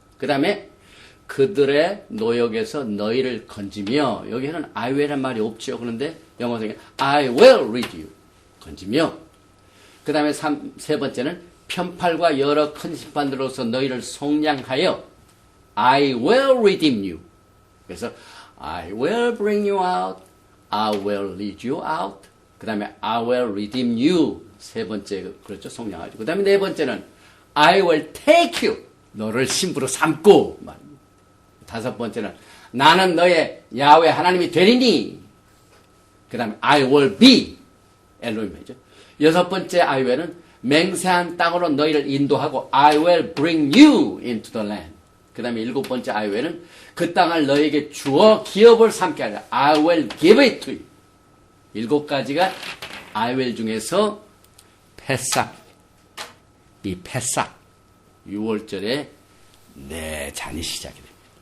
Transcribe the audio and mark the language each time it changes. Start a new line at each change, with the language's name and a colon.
Korean: 그 다음에 그들의 노역에서 너희를 건지며, 여기에는
English: I will
Korean: 이라는 말이 없죠. 그런데 영어상에
English: I will lead you,
Korean: 건지며, 그 다음에 세 번째는 편팔과 여러 큰 심판들로서 너희를 속량하여
English: I will redeem you. 그래서 I will bring you out, I will lead you out.
Korean: 그 다음에
English: I will redeem you.
Korean: 세 번째, 그렇죠, 속량하죠. 그 다음에 네 번째는
English: I will take you.
Korean: 너를 신부로 삼고 말입니다. 다섯 번째는 나는 너의 야훼 하나님이 되리니. 그 다음에
English: I will be
Korean: 엘로힘이죠. 여섯 번째
English: I will
Korean: 은 맹세한 땅으로 너희를 인도하고
English: I will bring you into the land.
Korean: 그 다음에 일곱 번째
English: I will
Korean: 은 그 땅을 너에게 주어 기업을 삼게 하라.
English: I will give it to you.
Korean: 일곱 가지가
English: I will
Korean: 중에서 패삭, 이 패삭 6월절에 네 잔이 시작이 됩니다.